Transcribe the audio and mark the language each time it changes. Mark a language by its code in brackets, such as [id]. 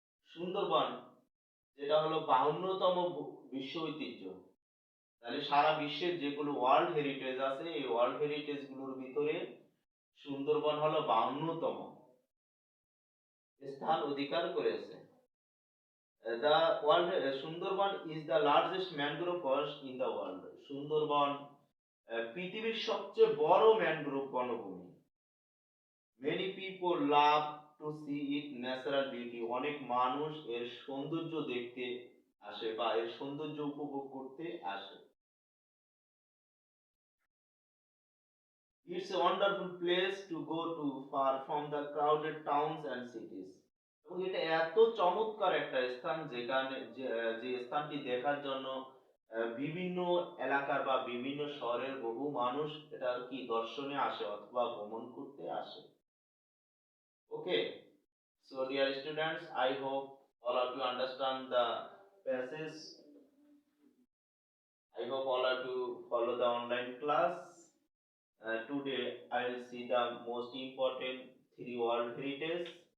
[bn] সুন্দরবন যেটা হলো 52তম বিশ্ব ঐতিহ্য। তাহলে সারা বিশ্বের যেগুলো ওয়ার্ল্ড হেরিটেজ আছে এই ওয়ার্ল্ড হেরিটেজ গুলোর ভিতরে সুন্দরবন হলো 52তম স্থান অধিকার করেছে। [en] The world Sundarban is the largest mangrove forest in the world. [bn] Sundarban পৃথিবীর সবচেয়ে বড় ম্যানগ্রোভ বনভূমি। [en] Many people love to see it natural beauty. [bn] অনেক মানুষ এর সৌন্দর্য দেখতে আসে বা এর সৌন্দর্য উপভোগ করতে আসে। [en] It's a wonderful place to go to far from the crowded towns and cities. [bn] এবং এটা এত চমৎকার একটা স্থান যেখানে যে স্থানটি দেখার জন্য বিভিন্ন এলাকার বা বিভিন্ন শহরের বহু মানুষ এটা কি দর্শনে আসে অথবা ভ্রমণ করতে আসে। [en] Okay, so dear students, I hope all of you understand the passage. I hope all of you follow the online class. Today I will see the most important 3 world heritage.